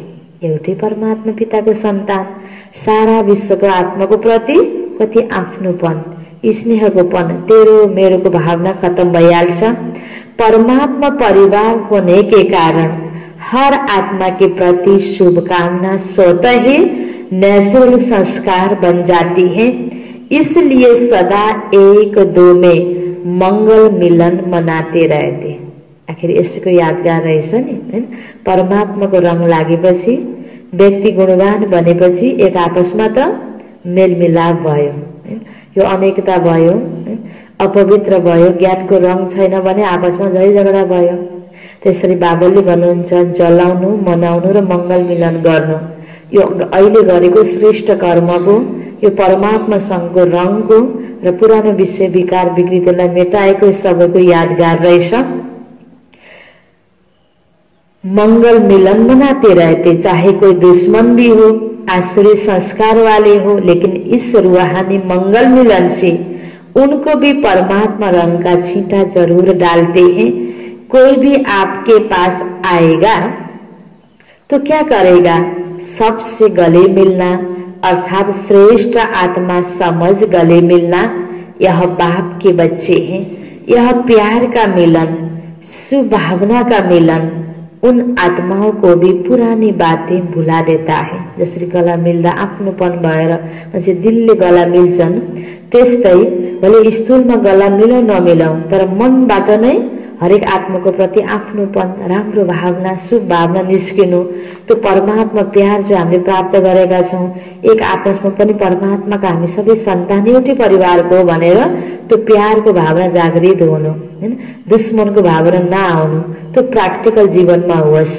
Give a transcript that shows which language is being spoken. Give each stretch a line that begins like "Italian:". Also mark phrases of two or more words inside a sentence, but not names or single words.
Nepali: एउटै परमात्मा पिताको सन्तान सारा विश्वको आत्माको प्रति कति आफ्नोपन, स्नेहकोपन, तेरो मेरोको भावना खत्म भइहाल्छ।
Hindi: परमात्मा परिवार होने के कारण हर आत्मा के प्रति शुभकामना स्वतः ही नेचुरल संस्कार बन जाती है। इसलिए सदा 1-2 में मंगल मिलन मनाते रहते।
Nepali: आखिर यसको यादगार रहेछ नि हैन। परमात्माको रङ लागेपछि, व्यक्ति गुणवान बनेपछि एक आपसमा त मेलमिलाप भयो हैन, यो अनेकता भयो, अपवित्र भयो, ज्ञानको रङ छैन भने आपसमा झै झगडा भयो। त्यसरी बाबाले भन्नुहुन्छ जलाउनु, मनाउनु र मंगल मिलन गर्नु यो अहिले गरेको श्रेष्ठ कर्मको, यो परमात्मा संघको रङको र पुरानो विषय विकार विकृतिलाई मेटाएको सबैको यादगार रहेछ।
Hindi: मंगल मिलन मनाते रहते, चाहे कोई दुश्मन भी हो, आसुरी संस्कार वाले हो, लेकिन इस रूहानी मंगल मिलन से उनको भी परमात्मा रंग का छींटा जरूर डालते हैं। कोई भी आपके पास आएगा तो क्या करेगा? सबसे गले मिलना, अर्थात श्रेष्ठ आत्मा समझ गले मिलना। यह बाप के बच्चे हैं, यह प्यार का मिलन, सुभावना का मिलन उन आत्माओं को भी पुरानी बातें भुला देता है।
Nepali: जसरी गला मिल्दा आफ्नोपन भएर मान्छे दिलले गला मिल्छन्, त्यस्तै भले स्थूलमा गला मिलौ नमिलौ तर मनबाट नै हरेक आत्माको प्रति आफ्नोपन, राम्रो भावना, शुभ भावना निस्किनु। त्यो परमात्मा प्यार जो हामीले प्राप्त गरेका छौं, एक आपसमा पनि परमात्माका हामी सबै सन्तान एउटै परिवारको हो भनेर त्यो प्यारको भावना जागृत हुनु हैन, दुश्मनको भावना नआउनु, त्यो प्र्याक्टिकल जीवनमा होस्।